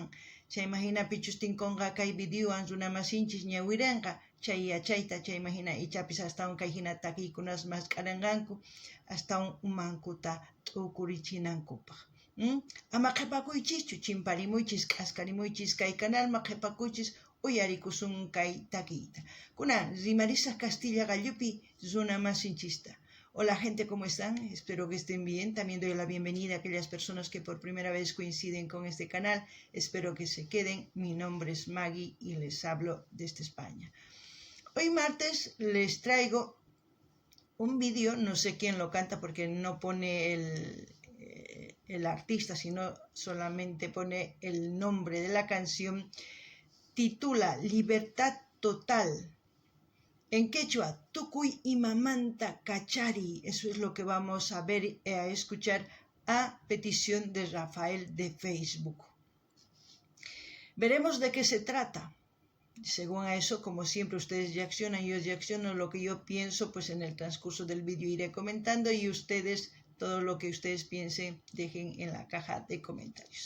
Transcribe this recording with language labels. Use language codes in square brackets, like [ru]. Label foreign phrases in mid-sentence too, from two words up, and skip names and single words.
[qu] Chay imagina pichus tinkunqa kay videowan runa masinchis ñawirinqa chay yachayta chay imagina ichapis astawan kay hina takiykunas mas k'arinqanku astawan umankuta t'ukurichinankupak. Ama qhipakuychischu, chimparimuychis, k'askarimuychis kay canalman qhipakuychis uyarikusun kay takiyta. Kunan rimarisaq Castilla Gallupi runa masinchista. [es] Hola gente, ¿cómo están? Espero que estén bien. También doy la bienvenida a aquellas personas que por primera vez coinciden con este canal. Espero que se queden. Mi nombre es Magui y les hablo desde España. Hoy martes les traigo un vídeo, no sé quién lo canta porque no pone el artista, sino solamente pone el nombre de la canción. Titula Libertad Total. En quechua, [qu] tukuy imamanta kachari. [es] Eso es lo que vamos a ver y a escuchar a petición de Rafael de Facebook. Veremos de qué se trata. Según a eso, como siempre, ustedes reaccionan, yo reacciono lo que yo pienso, pues en el transcurso del vídeo iré comentando y ustedes, todo lo que ustedes piensen, dejen en la caja de comentarios.